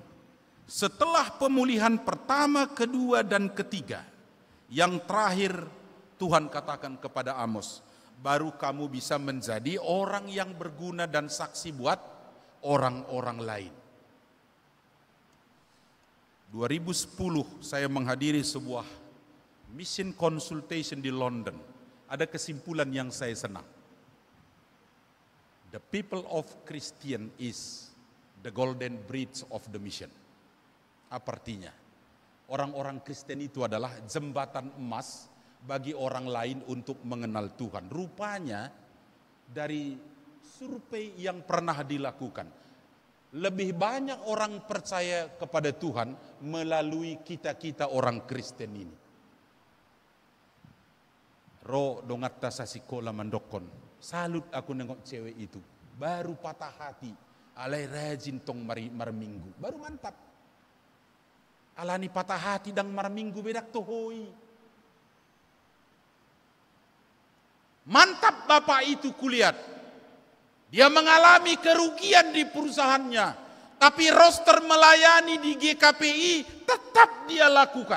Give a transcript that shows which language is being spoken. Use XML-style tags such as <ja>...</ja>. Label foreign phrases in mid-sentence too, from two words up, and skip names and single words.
<id>Setelah pemulihan pertama, kedua, dan ketiga, yang terakhir Tuhan katakan kepada Amos, baru kamu bisa menjadi orang yang berguna dan saksi buat orang-orang lain. 2010 saya menghadiri sebuah</id> <en>mission consultation</en> <id>di London. Ada kesimpulan yang saya senang.</id> <en>The people of Christian is the golden bridge of the mission.</en> <id>Apa artinya? Orang-orang Kristen itu adalah jembatan emas bagi orang lain untuk mengenal Tuhan. Rupanya dari survei yang pernah dilakukan, lebih banyak orang percaya kepada Tuhan melalui kita-kita orang Kristen ini.</id> <bbc>Ro dongatta sasikola mandokon.</bbc> <id>Salut aku nengok cewek itu. Baru patah hati.</id> <bbc>Alai rajin tong marminggu.</bbc> <id>Baru mantap.</id> <bbc>Alani</bbc> <id>patah hati dan</id> <bbc>marminggu bedak tohoi.</bbc> <id>Mantap bapak itu kulihat. Dia mengalami kerugian di perusahaannya. Tapi roster melayani di GKPI tetap dia lakukan.</id>